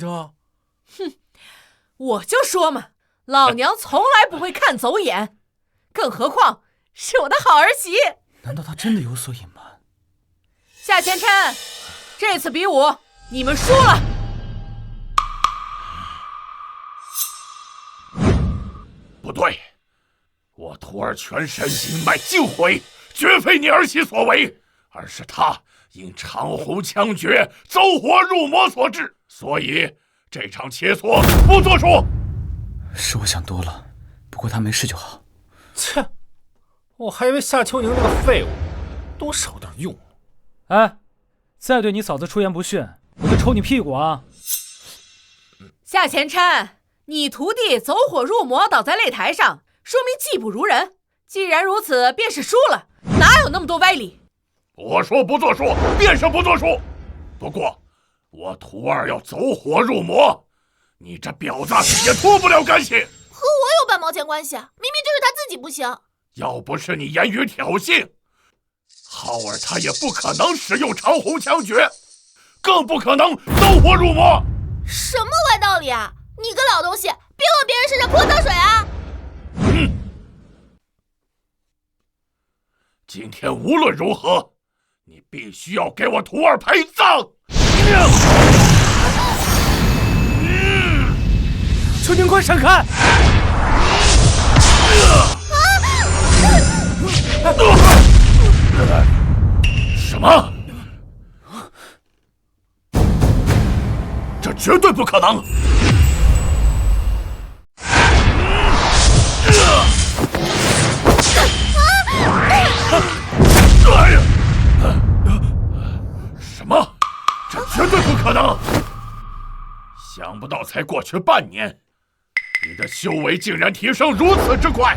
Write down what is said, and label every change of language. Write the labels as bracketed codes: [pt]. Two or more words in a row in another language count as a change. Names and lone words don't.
[zh] 哼，我就說嘛，老娘從來不會看走眼，更何況是我的好兒媳。難道他真的有所隱瞞？夏前琛，這次比武你們輸了。不對，我徒兒全身經脈盡毀，絕非你兒媳所為，而是他因長虹槍訣走火入魔所致，所以這場切磋不作數。是我想多了，不過他沒事就好。切，我還以為夏秋寧那個廢物多少點用。哎，再對你嫂子出言不遜，我就抽你屁股啊！夏前琛，你徒弟走火入魔倒在擂台上，說明技不如人。既然如此，便是輸了，哪有那麼多歪理？我說不作數，便是不作數。不過，我徒兒要走火入魔，你這婊子也脫不了干係。和我有半毛錢關係？明明就是他自己不行。要不是你言語挑釁，浩兒他也不可能使用長虹槍訣，更不可能走火入魔。什麼歪道理啊！你個老東西，別往別人身上潑髒水啊！今天無論如何，你必須要給我徒兒陪葬。秋寧，快閃開！什麼？這絕對不可能！什麼？這絕對不可能！想不到才過去半年，你的修為竟然提升如此之快！